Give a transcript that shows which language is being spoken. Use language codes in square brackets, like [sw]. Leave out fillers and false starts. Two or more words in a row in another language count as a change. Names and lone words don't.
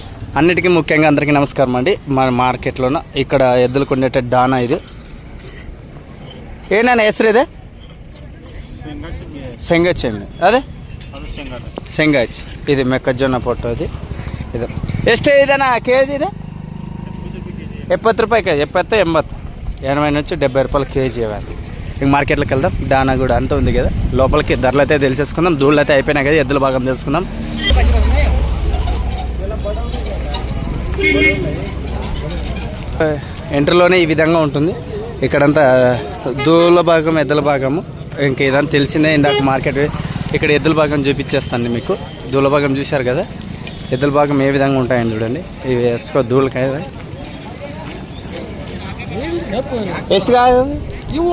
[te] అన్నిటికీ ముఖ్యంగా అందరికీ నమస్కారం అండి. మన మార్కెట్లోన ఇక్కడ ఎద్దులు కొండేట డానా ఇది ఏనా [kn] ಹೆಸರು ಇದೆ ಶೇಂಗಾಚೆಮ್ಮೆ ಅದೇ ಶೇಂಗಾಚ್ ಇದು ಮೆಕ್ಕಜೊನ್ನ ಪೊಟ್ಟು ಅದು ಇದು ಎಷ್ಟು ಇದೆನಾ ಕೆ ಜಿ ಇದೆ [te] 70 రూపాయలు కేజీ 70 80 నుంచి 70 రూపాయలు కేజీ అవి. ఇంక మార్కెట్లోకి వెళ్దాం. డానా కూడా అంతా ఉంది కదా, లోపలికి ధరలు అయితే తెలిసేసుకుందాం. దూళ్ళు అయితే అయిపోయినాయి కదా, ఎద్దుల భాగం తెలుసుకుందాం. ఎంట్రీలోనే ఈ విధంగా ఉంటుంది. ఇక్కడంతా దూల భాగం ఎద్దుల భాగము. ఇంకా ఇదంతా తెలిసిందే. ఇందాక మార్కెట్ ఇక్కడ ఎద్దుల భాగం చూపించేస్తాను మీకు. దూల భాగం చూశారు కదా, ఎద్దుల భాగం ఏ విధంగా ఉంటాయని చూడండి. ఇవి వేసుకో దూలకాయ ಎಷ್ಟಿಗೆ [kn] ಇವು